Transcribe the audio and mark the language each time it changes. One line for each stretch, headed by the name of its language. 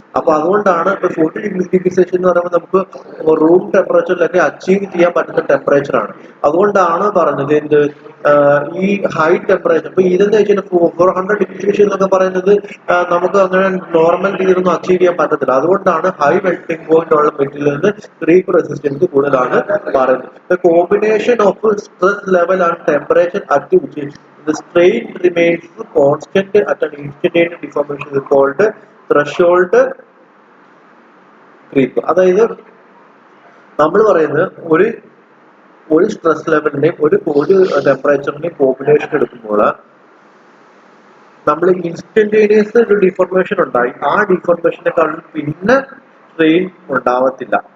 Malayalam: അപ്പൊ അതുകൊണ്ടാണ് ഇപ്പൊ 40 ഡിഗ്രി സെൽഷ്യസ് എന്ന് പറയുമ്പോൾ നമുക്ക് റൂം ടെമ്പറേച്ചറിലൊക്കെ അച്ചീവ് ചെയ്യാൻ പറ്റുന്ന ടെമ്പറേച്ചർ ആണ്. അതുകൊണ്ടാണ് പറഞ്ഞത് എന്ത് ഈ ഹൈ ടെമ്പറേച്ചർ. ഇപ്പൊ ഇതെന്ന് വെച്ചാൽ 400 ഡിഗ്രി സെൽഷ്യസ് എന്നൊക്കെ പറയുന്നത് നമുക്ക് അങ്ങനെ നോർമൽ രീതിയിലൊന്നും അച്ചീവ് ചെയ്യാൻ പറ്റത്തില്ല. അതുകൊണ്ടാണ് ഹൈ മെൽറ്റിംഗ് പോയിന്റ് ഉള്ള മെറ്റീരിയലിന് ക്രീപ്പ് റെസിസ്റ്റൻസ് കൂടുതലാണ് പറയുന്നത്.
English: The combination of stress level and temperature at which the strain remains constant at an instantaneous deformation is called threshold creep.
Malayalam: അതായത് നമ്മൾ പറയുന്നത് ഒരു സ്ട്രെസ് ലെവലിന്റെയും ഒരു ടെമ്പറേച്ചറിന്റെയും കോമ്പിനേഷൻ എടുക്കുമ്പോൾ നമ്മൾ ഇൻസ്റ്റന്റേനിയസ് ഒരു ഡിഫോർമേഷൻ ഉണ്ടായി. ആ ഡിഫോർമേഷനെക്കാളും പിന്നെ സ്ട്രെയിൻ ഉണ്ടാവത്തില്ല.